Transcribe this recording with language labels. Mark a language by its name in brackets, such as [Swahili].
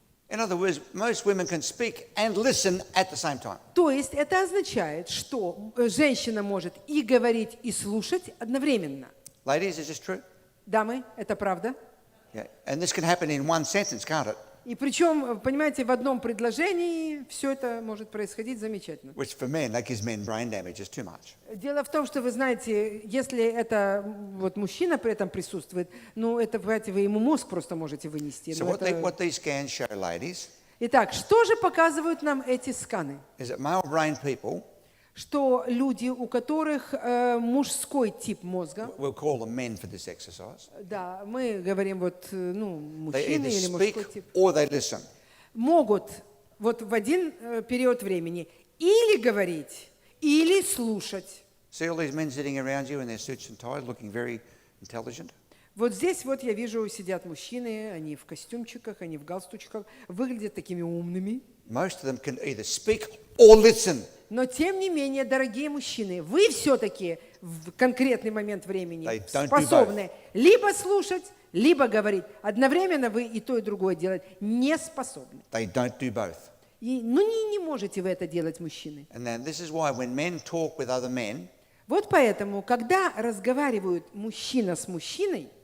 [English] In other words, most women can speak and listen at the same time. [Russian] То есть это означает, что женщина может и говорить, и слушать одновременно. [English] Ladies, is this true? [Russian] Дамы, это правда? [English] Yeah. And this can happen in one sentence, can't it? [Russian] И причем, понимаете, в одном предложении все это может происходить замечательно. [English] Which for men, that gives men brain damage. It's too much. [Russian] Дело в том, что вы знаете, если это вот мужчина при этом присутствует, ну это, понимаете, вы ему мозг просто можете вынести. [English] So [Russian] Ну, [English] what these scans show, ladies, [Russian] Итак, что же показывают нам эти сканы? [English] is that male brain people, [Russian] Что люди, у которых мужской тип мозга, [English] we'll call them men for this exercise, [Russian] да, мы говорим вот, ну, [English] they [Russian] мужчины [English] either [Russian] или мужской [English] speak [Russian] тип, [English] or they listen. [Russian] могут вот в один период времени или говорить, или слушать. [English] See all these men sitting around you in their suits and ties, looking very intelligent? [Russian] Вот здесь вот я вижу, сидят мужчины, они в костюмчиках, они в галстучках, выглядят такими умными. [English] Most of them can either speak or listen. [Russian] Но тем не менее, дорогие мужчины, вы все-таки в конкретный момент времени [English] They don't do [Russian] способны либо слушать, либо говорить. Одновременно вы и то, и другое делать не способны. [English] They don't do both. [Russian] Ну, не можете вы это делать, мужчины. [English] And then this is why when men talk with other men, [Russian] Вот поэтому, когда разговаривают мужчина с мужчиной,